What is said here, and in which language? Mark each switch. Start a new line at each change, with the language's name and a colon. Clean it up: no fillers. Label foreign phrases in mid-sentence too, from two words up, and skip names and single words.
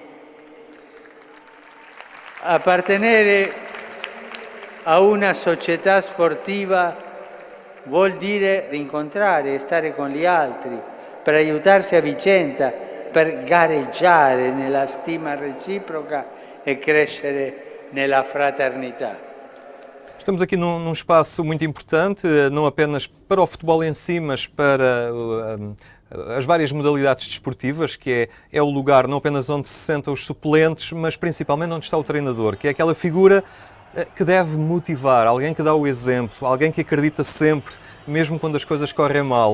Italian: Appartenere a una società sportiva vuol dire rincontrare e stare con gli altri, per aiutarsi a vicenda, per gareggiare nella stima reciproca e crescere nella fraternità.
Portuguese: Estamos aqui num espaço muito importante, não apenas para o futebol em si, mas para as várias modalidades desportivas, que é o lugar não apenas onde se sentam os suplentes, mas principalmente onde está o treinador, que é aquela figura que deve motivar, alguém que dá o exemplo, alguém que acredita sempre, mesmo quando as coisas correm mal.